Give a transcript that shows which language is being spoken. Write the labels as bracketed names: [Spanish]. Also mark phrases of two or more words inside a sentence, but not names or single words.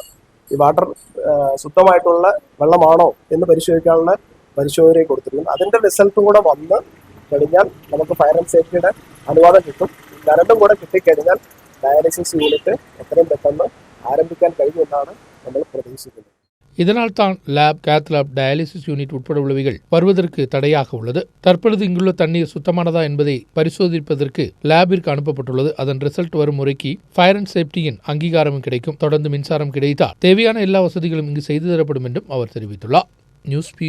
[Malayalam] ഈ വാട്ടർ ശുദ്ധമായിട്ടുള്ള വെള്ളമാണോ എന്ന് പരിശോധിക്കാനുള്ള പരിശോധന കൊടുത്തിരിക്കുന്നു. അതിന്റെ റിസൾട്ടും കൂടെ വന്ന് കഴിഞ്ഞാൽ നമുക്ക് [English] fire and safetyയുടെ [Malayalam] അനുവാദം കിട്ടും. കറണ്ടും കൂടെ കിട്ടിക്കഴിഞ്ഞാൽ [English] dialysis unit [Malayalam] എത്രയും പെട്ടെന്ന് ആരംഭിക്കാൻ കഴിയുമെന്നാണ് നമ്മൾ പ്രതീക്ഷിക്കുന്നത്. [Tamil] இதனால் தான் [English] lab, cath lab, dialysis unit [Tamil] உட்பட உள்ளவைகள் வருவதற்கு தடையாக உள்ளது. தற்பொழுது இங்குள்ள தண்ணீர் சுத்தமானதா என்பதை பரிசோதிப்பதற்கு லேபிற்கு அனுப்பப்பட்டுள்ளது. அதன் ரிசல்ட் வரும் முறைக்கு [English] fire and safetyயின் [Tamil] அங்கீகாரமும் கிடைக்கும். தொடர்ந்து மின்சாரம் கிடைத்தால் தேவையான எல்லா வசதிகளும் இங்கு செய்து தரப்படும் என்றும் அவர் தெரிவித்துள்ளார்.